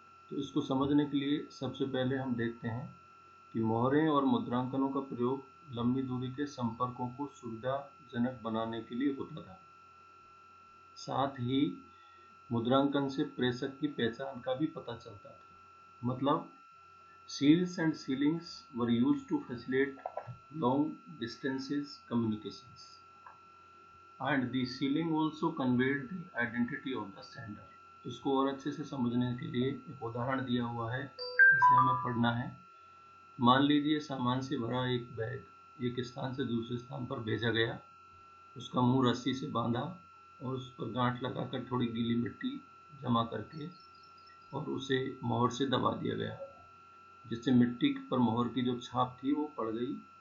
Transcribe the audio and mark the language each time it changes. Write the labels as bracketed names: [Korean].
[Hindi] तो इसको समझने के लिए सबसे पहले हम देखते हैं कि मुहरें और मुद्रांकनों का प्रयोग लंबी दूरी के संपर्कों को सुविधाजनक बनाने के लिए होता था। साथ ही मुद्रांकन से प्रेषक की पहचान का भी पता चलता था। [English] मतलब seals and sealings were used to facilitate long distances communications and the sealing also conveyed the identity of the sender। [Hindi] इसको और अच्छे से समझने के लिए एक उदाहरण दिया हुआ है, इसे हमें पढ़ना है। मान लीजिए सामान से भरा एक बैग एक स्थान से दूसरे स्थान पर भेजा गया। उसका मुंह रस्सी से बांधा और उस पर गांठ लगाकर थोड़ी गीली मिट्टी जमा करके और उसे मोहर से दबा दिया गया, जिससे मिट्टी पर मोहर की जो छाप थी वो पड़ गई।